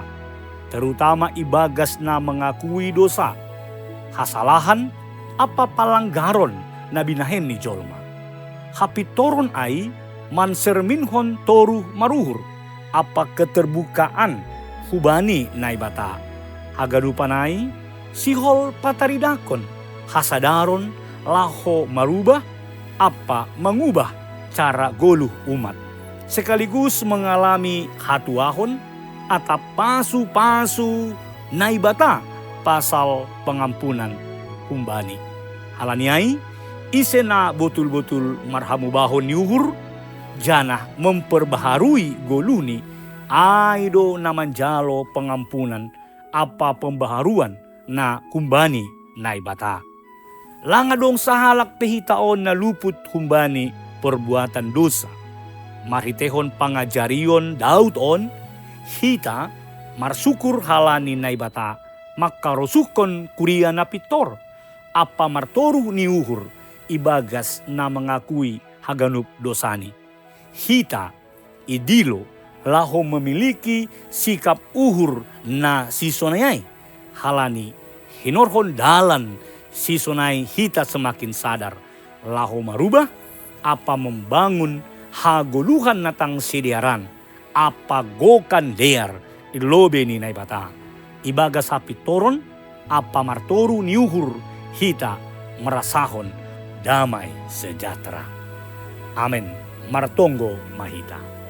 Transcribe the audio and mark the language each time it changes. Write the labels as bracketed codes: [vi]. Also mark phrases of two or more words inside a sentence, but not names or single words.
[bts] Terutama ibagas na [id] mengakui dosa, [bts] hasalahan, apa palanggaron na binahen ni jolma. Hapitoron ay manserminhon toru maruhur, apa keterbukaan hubani na ibata. Hagadupan ay sihol pataridakon, hasadaron laho marubah apa [id] mengubah cara [bts] goluh umat, [id] sekaligus mengalami [bts] hatuahon atau pasu-pasu naibata pasal pengampunan humbani. Halaniai isena betul-betul marhamu bahon niuhur, janah memperbaharui goluni aido namanjalo pengampunan apa pembaharuan na humbani naibata. Langa dong sahalak pehitaon na luput humbani perbuatan dosa. Maritehon pangajarion Daud on, hita marsukur halani naibata, makarosukon kuria napitor, apa martoru niuhur, ibagas na mengakui haganup dosani. Hita idilo laho [id] memiliki sikap [bts] uhur na sisonayai, halani hinorhon dalan sisonai hita semakin sadar laho marubah apa membangun hagoluhan natang sediaran apa gokan dear ilobeni naibata. Ibagas hapitoron apa martoru niuhur hita merasahon [id] damai sejahtera. [bts] Amin. Martonggo mahita.